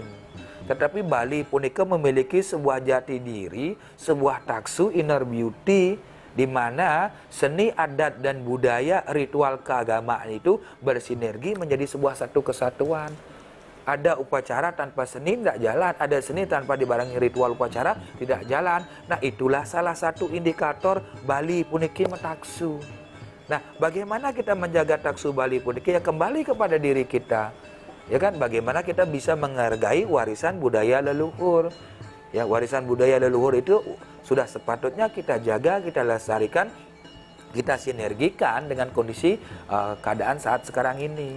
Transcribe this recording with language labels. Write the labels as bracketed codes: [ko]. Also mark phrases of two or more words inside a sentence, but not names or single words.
[id] Tetapi Bali punika memiliki sebuah jati diri, sebuah taksu [en] inner beauty, [id] di mana seni adat dan budaya ritual keagamaan itu bersinergi menjadi sebuah satu kesatuan. Ada upacara tanpa seni tidak jalan, ada seni tanpa dibarengi ritual upacara tidak jalan. Nah, itulah salah satu indikator Bali [ban] puniki metaksu. [id] Nah, bagaimana kita menjaga taksu Bali puniki? Ya kembali kepada diri kita. Ya kan, bagaimana kita bisa menghargai warisan budaya leluhur. Ya, warisan budaya leluhur itu sudah sepatutnya kita jaga, kita lestarikan, kita sinergikan dengan kondisi keadaan saat sekarang ini.